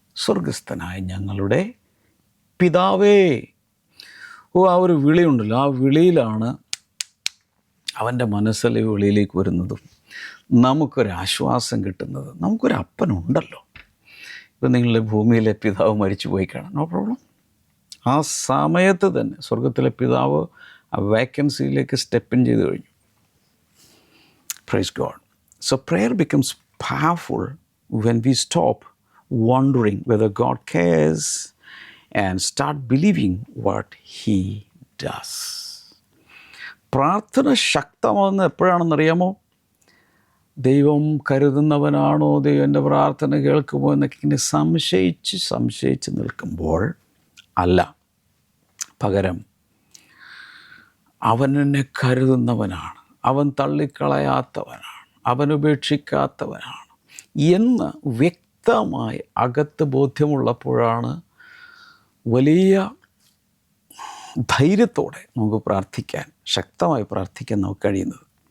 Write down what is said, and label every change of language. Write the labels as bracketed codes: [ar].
[ml] സ്വർഗസ്ഥനായ ഞങ്ങളുടെ പിതാവേ. ആ ഒരു വിളിയുണ്ടല്ലോ, ആ വിളിയിലാണ് അവൻ്റെ മനസ്സിലെ വിളിയിലേക്ക് വരുന്നതും നമുക്കൊരാശ്വാസം കിട്ടുന്നത്. നമുക്കൊരു അപ്പനുണ്ടല്ലോ. ഇപ്പം നിങ്ങളുടെ ഭൂമിയിലെ പിതാവ് മരിച്ചു പോയി കാണാം, [en] No problem. [ml] ആ സമയത്ത് തന്നെ സ്വർഗത്തിലെ പിതാവ് ആ വേക്കൻസിയിലേക്ക് സ്റ്റെപ്പ് ഇൻ ചെയ്ത് കഴിഞ്ഞു. [en] Praise God. So prayer becomes powerful when we stop wondering whether God cares and start believing what He does. [ml] പ്രാർത്ഥന ശക്തമാകുന്നത് എപ്പോഴാണെന്നറിയാമോ? ദൈവം കരുതുന്നവനാണോ, ദൈവം എൻ്റെ പ്രാർത്ഥന കേൾക്കുമോ എന്നൊക്കെ ഇങ്ങനെ സംശയിച്ച് നിൽക്കുമ്പോൾ അല്ല. പകരം അവൻ എന്നെ കരുതുന്നവനാണ്, അവൻ തള്ളിക്കളയാത്തവനാണ്, അവൻ ഉപേക്ഷിക്കാത്തവനാണ് എന്ന് വ്യക്തമായി അകത്ത് ബോധ്യമുള്ളപ്പോഴാണ് വലിയ ധൈര്യത്തോടെ നമുക്ക് പ്രാർത്ഥിക്കാൻ, ശക്തമായി പ്രാർത്ഥിക്കാൻ നമുക്ക് കഴിയുന്നത്.